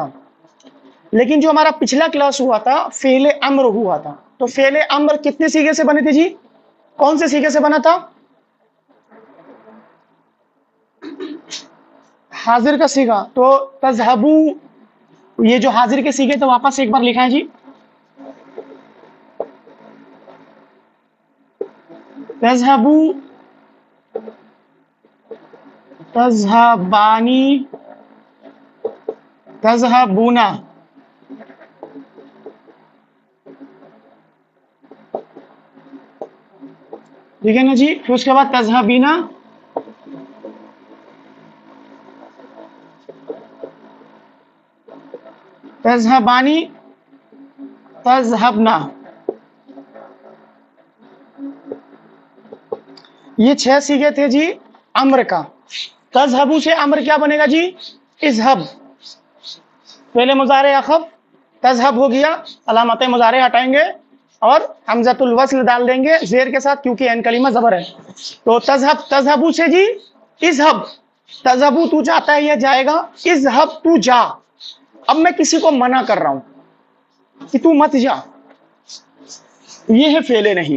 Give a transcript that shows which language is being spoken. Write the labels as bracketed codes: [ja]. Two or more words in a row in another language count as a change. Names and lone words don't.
[ur] لیکن جو ہمارا پچھلا کلاس ہوا تھا فعل امر ہوا تھا، تو فعل امر کتنے سیغے سے بنے تھے جی؟ کون سے سیغے سے بنا تھا؟ حاضر کا سیغہ۔ تو تذهبو، یہ جو حاضر کے سیغے تھے واپس ایک بار لکھائیں جی۔ [ar] تذهبو، تذهبانی، تذهبونا۔ [ur] ٹھیک ہے نا جی؟ پھر اس کے بعد [ar] تذهبینا، تذهبانی، تذهبنا۔ [ur] یہ 6 سیغے تھے جی امر کا۔ تذهبو سے امر کیا بنے گا جی؟ اذهب۔ فعل مضارع اخف تذهب ہو گیا، علامت مضارع ہٹائیں گے اور [ar] حمزۃ الوصل [ur] ڈال دیں گے زیر کے ساتھ، کیونکہ این کلمہ زبر ہے۔ تو تذهب، تذهبو سے جی اذهب، تذهبو تو جاتا ہے یا جائے گا، اذهب تو جا۔ اب میں کسی کو منع کر رہا ہوں کہ تو مت جا، یہ ہے فعل نہیں۔